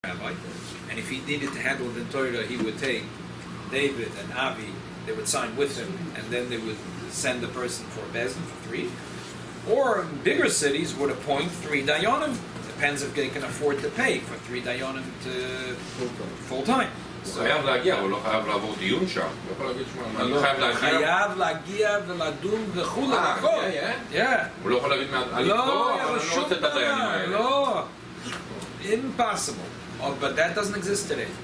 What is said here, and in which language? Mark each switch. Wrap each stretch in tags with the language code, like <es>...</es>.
<en>rabbi, and if he needed to handle the Torah, he would take David and Avi, they would sign with him, and then they would send the person for a bezin for 3. Or bigger cities would appoint 3 dayanim. Depends if they can afford to pay for 3 dayanim to full time.</en> <he>הוא חייב להגיע, הוא לא חייב לעבור דיון שם. הוא יכול להגיד שמע, אני חייב להגיע. חייב להגיע ולדון וכו' נכון. הוא לא יכול להגיד אני פה, אבל אני לא רוצה את הדיינים האלה. לא,</he> <en>impossible. Oh, but that doesn't exist today.</en>